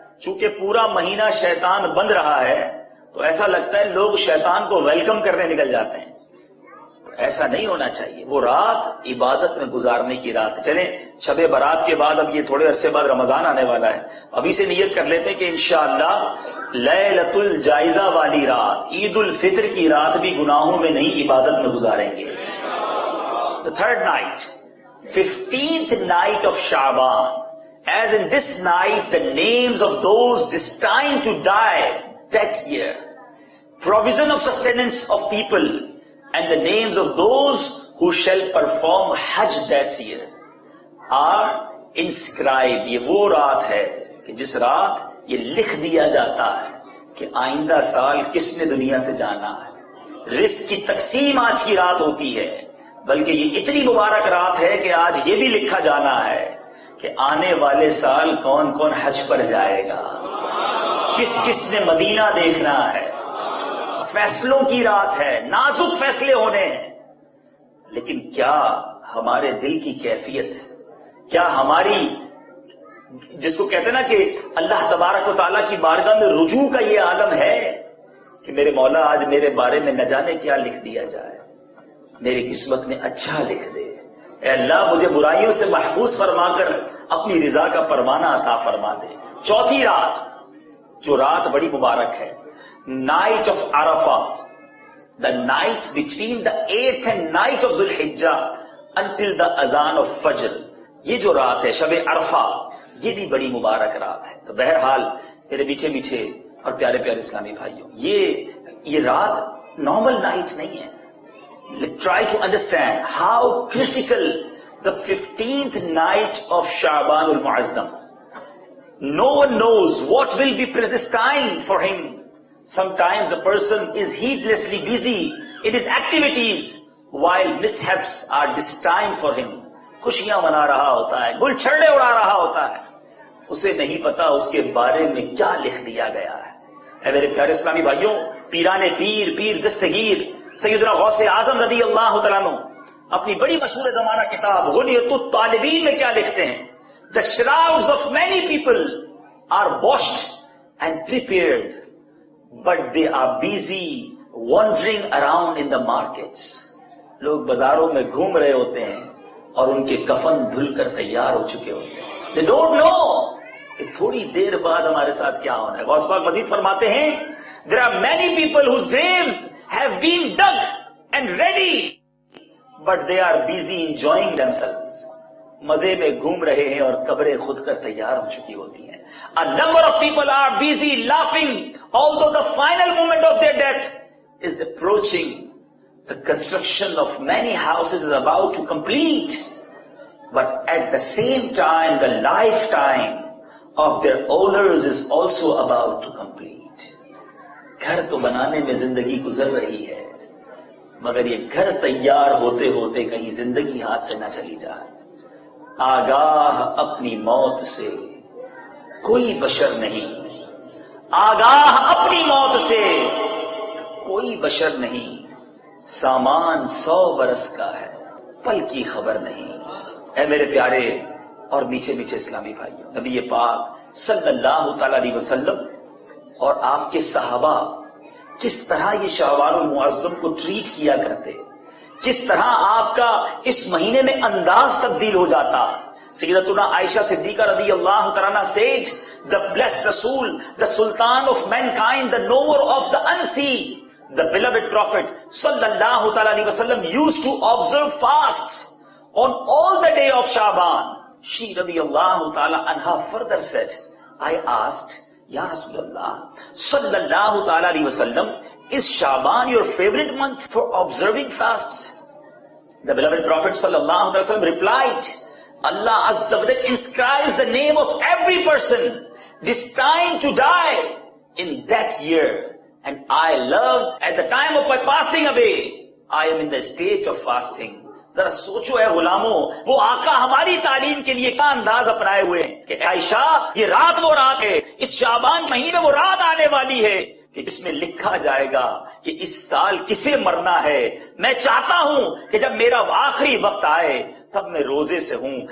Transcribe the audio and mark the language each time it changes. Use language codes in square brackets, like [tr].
[ur] چونکہ پورا مہینہ شیطان بند رہا ہے تو ایسا لگتا ہے لوگ شیطان کو ویلکم کرنے نکل جاتے ہیں. ایسا نہیں ہونا چاہیے. وہ رات عبادت میں گزارنے کی رات. چلیں شب برات کے بعد اب یہ تھوڑے عرصے بعد رمضان آنے والا ہے, ابھی سے نیت کر لیتے ہیں کہ انشاءاللہ لیلۃ الجائزہ والی رات, عید الفطر کی رات بھی گناہوں میں نہیں عبادت میں گزاریں گے. [en] The third night, 15th night of Sha'ban, as in this night the names of those destined to die that year, provision of sustenance of people, and the names of those who shall perform Hajj that year are inscribed. [ur] یہ وہ رات ہے کہ جس رات یہ لکھ دیا جاتا ہے کہ آئندہ سال کس نے دنیا سے جانا ہے. رزق کی تقسیم آج کی رات ہوتی ہے, بلکہ یہ اتنی مبارک رات ہے کہ آج یہ بھی لکھا جانا ہے کہ آنے والے سال کون کون حج پر جائے گا, کس کس نے مدینہ دیکھنا ہے. فیصلوں کی رات ہے, نازک فیصلے ہونے ہیں. لیکن کیا ہمارے دل کی کیفیت, کیا ہماری, جس کو کہتے ہیں نا کہ اللہ تبارک و تعالیٰ کی بارگاہ میں رجوع کا یہ عالم ہے کہ میرے مولا آج میرے بارے میں نہ جانے کیا لکھ دیا جائے, میری قسمت میں اچھا لکھ دے. اے اللہ مجھے برائیوں سے محفوظ فرما کر اپنی رضا کا پروانہ عطا فرما دے. چوتھی رات, جو رات بڑی مبارک ہے, night of Arfa, [en] the night between the 8th and 9th of Zulhijjah until the azan of Fajr. [ur] یہ جو رات ہے شب عرفہ, یہ بھی بڑی مبارک رات ہے. تو بہرحال میرے میٹھے میٹھے اور پیارے پیارے اسلامی بھائیوں, یہ رات [en] normal night [ur] نہیں ہے. [en] Try to understand how critical the 15th night of Sha'ban al-Mu'azzam. No one knows what will be predestined for him. Sometimes a person is heedlessly busy in his activities while mishaps are destined for him. [ur] خوشیاں منا رہا ہوتا ہے, گل چھڑے اڑا رہا ہوتا ہے, اسے نہیں پتا اس کے بارے میں کیا لکھ دیا گیا ہے. اے میرے پیارے اسلامی بھائیوں, پیران پیر, پیر دستگیر سیدنا غوث اعظم رضی اللہ تعالیٰ عنہ اپنی بڑی مشہور زمانہ کتاب غنیۃ الطالبین میں کیا لکھتے ہیں؟ [en] The shrouds of many people are washed and prepared, but they are busy wandering around in the markets. [ur] لوگ بازاروں میں گھوم رہے ہوتے ہیں اور ان کے کفن دھل کر تیار ہو چکے ہوتے ہیں. [en] They don't know [ur] کہ تھوڑی دیر بعد ہمارے ساتھ کیا ہونا ہے. غوث پاک مزید فرماتے ہیں [en] there are many people whose graves have been dug and ready but they are busy enjoying themselves. [ur] مزے میں گھوم رہے ہیں اور قبریں خود کر تیار ہو چکی ہوتی ہیں. [en] A number of people are busy laughing although the final moment of their death is approaching. The construction of many houses is about to complete, but at the same time the lifetime of their owners is also about to complete. [ur] گھر تو بنانے میں زندگی گزر رہی ہے مگر یہ گھر تیار ہوتے ہوتے کہیں زندگی ہاتھ سے نہ چلی جائے. آگاہ اپنی موت سے کوئی بشر نہیں, آگاہ اپنی موت سے کوئی بشر نہیں. سامان 100 برس کا ہے پل کی خبر نہیں. اے میرے پیارے اور میٹھے میٹھے اسلامی بھائیوں, نبی پاک صلی اللہ تعالی علیہ وسلم اور آپ کے صحابہ کس طرح یہ شعبان المعظم کو ٹریٹ کیا کرتے, کس طرح آپ کا اس مہینے میں انداز تبدیل ہو جاتا. [en] سیدتنا عائشہ صدیقہ رضی اللہ تعالی عنہا said, the blessed Rasul, the Sultan of mankind, the knower of the unseen, the beloved Prophet sallallahu ta'ala alayhi wasallam used to observe fasts on all the day of Shaban. She radiyallahu ta'ala anha further said, I asked, Ya Rasulullah sallallahu ta'ala alayhi wasallam, is Shaban your favorite month for observing fasts? The beloved Prophet sallallahu ta'ala wasallam replied, Allah Azza wa Jalla inscribes the name of every person destined to die in that year. And I love, at the time of my passing away, I am in the state of fasting. [ur] ذرا سوچو اے غلاموں, وہ آقا ہماری تعلیم کے لیے کیا انداز اپنائے ہوئے ہیں کہ عائشہ یہ رات وہ رات ہے, اس شعبان مہینے وہ رات آنے والی ہے کہ جس میں لکھا جائے گا کہ اس سال کسے مرنا ہے. میں چاہتا ہوں کہ جب میرا آخری وقت آئے تب میں روزے سے ہوں.